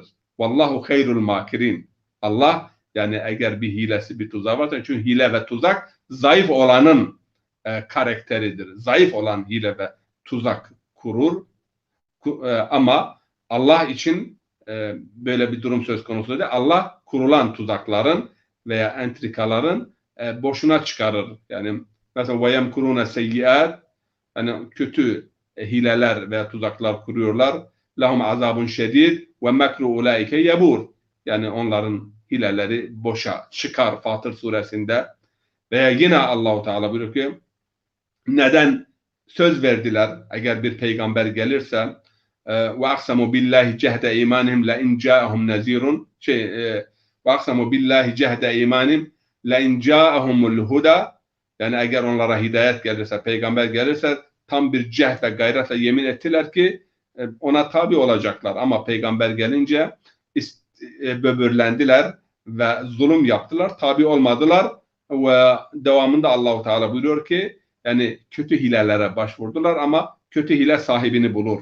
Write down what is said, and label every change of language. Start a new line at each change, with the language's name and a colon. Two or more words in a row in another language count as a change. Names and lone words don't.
Arabic: والله خير الماكرين.
Turkish: Allah yani eğer bir hilesi, bir tuzağı varsa, çünkü hile ve tuzak zayıf olanın karakteridir. Zayıf olan hile ve tuzak kurur. Ama Allah için böyle bir durum söz konusu değil. Allah kurulan tuzakların veya entrikaların boşuna çıkarır. Yani mesela
Arabic: وَيَمْكُرُونَ سَيِّئَاتٍ,
Turkish: yani kötü hileler veya tuzaklar kuruyorlar.
Arabic: لَهُمْ عَذَابٌ شَدِيدٌ وَمَكْرُ اُولَٰئِكَ يَبُورٌ.
Turkish: Yani onların hileleri boşa çıkar Fatır suresinde. Veya yine Allah-u Teala buyuruyor ki neden söz verdiler eğer bir peygamber gelirse
Arabic: وَاَقْسَمُوا بِاللّٰهِ جَهْدَ اِيمَانِهِمْ لَاِنْ جَاءَهُمْ نَذ۪يرٌ وَاَقْسَمُوا بِاللّٰهِ جَهْدَ اِيمَانِهِمْ لَاِنْ جَاءَهُمُ الْهُدَى.
Turkish: Yani eğer onlara hidayet gelirse, peygamber gelirse tam bir cehd ve gayretle yemin ettiler ki ona tabi olacaklar. Ama peygamber gelince böbürlendiler ve zulüm yaptılar, tabi olmadılar ve devamında Allah-u Teala buyuruyor ki yani kötü hilelere başvurdular ama kötü hile sahibini bulur.